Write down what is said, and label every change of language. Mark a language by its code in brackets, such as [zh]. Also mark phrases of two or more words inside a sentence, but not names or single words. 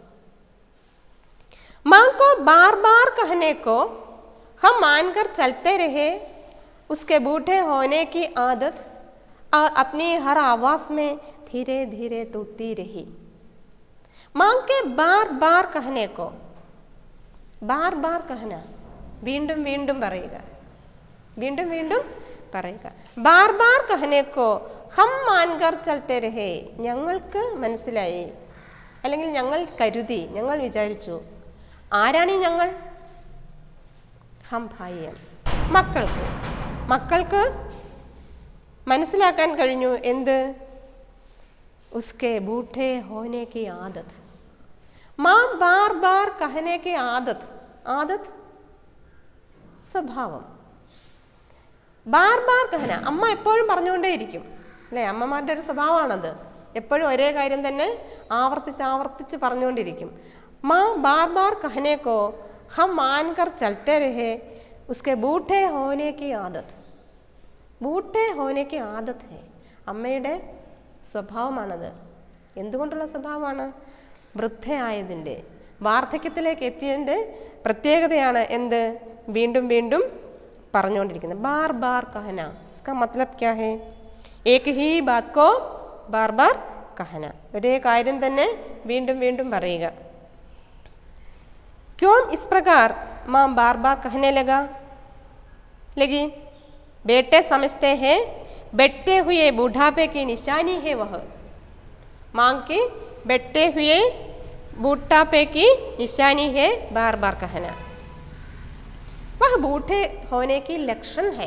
[hi] माँ को बार बार कहने को हम मानकर चलते रहे, उसके बूढ़े होने की आदत और अपनी हर आवाज में धीरे धीरे टूटती रही। माँ के बार बार कहने को, बार बार कहना, [ml] വീണ്ടും വീണ്ടും പറയുക, വീണ്ടും വീണ്ടും പറയുക, [hi] बार बार कहने को हम मानकर चलते रहे, [ml] ഞങ്ങൾക്ക് മനസ്സിലായി, അല്ലെങ്കിൽ ഞങ്ങൾ കരുതി, ഞങ്ങൾ വിചാരിച്ചു. ആരാണ് ഈ ഞങ്ങൾ? [hi] हम भाइयों, [ml] മക്കൾക്ക് മനസ്സിലാക്കാൻ കഴിഞ്ഞു. എന്ത്? [hi] उसके बूढ़े होने की आदत, माँ बार बार कहने की आदत സ്വഭാവം. बार बार कहना, [ml] അമ്മ എപ്പോഴും പറഞ്ഞുകൊണ്ടേയിരിക്കും അല്ലേ? അമ്മമാരുടെ ഒരു സ്വഭാവമാണത്. എപ്പോഴും ഒരേ കാര്യം തന്നെ ആവർത്തിച്ച് പറഞ്ഞുകൊണ്ടിരിക്കും. [hi] माँ बार बार कहने को हम मानकर चलते रहे, उसके बूढ़े होने की आदत, बूढ़े होने की आदत है. [ml] അമ്മയുടെ സ്വഭാവമാണത്. എന്തുകൊണ്ടുള്ള സ്വഭാവമാണ്? വൃദ്ധയായതിൻ്റെ, വാർദ്ധക്യത്തിലേക്ക് എത്തിയതിൻ്റെ പ്രത്യേകതയാണ് എന്ത്? വീണ്ടും വീണ്ടും പറഞ്ഞുകൊണ്ടിരിക്കുന്നത്. [hi] बार बार कहना, इसका मतलब क्या है? एक ही बात को बार बार कहना, [ml] ഒരേ കാര്യം തന്നെ വീണ്ടും വീണ്ടും പറയുക. [hi] क्यों इस प्रकार माँ बार बार कहने लगी? बेटे समझते हैं बढ़ते हुए बूढ़ापे की निशानी है वह. माँ की बढ़ते हुए बूढ़ापे की निशानी है बार बार कहना, वह बूढ़े होने की लक्षण है.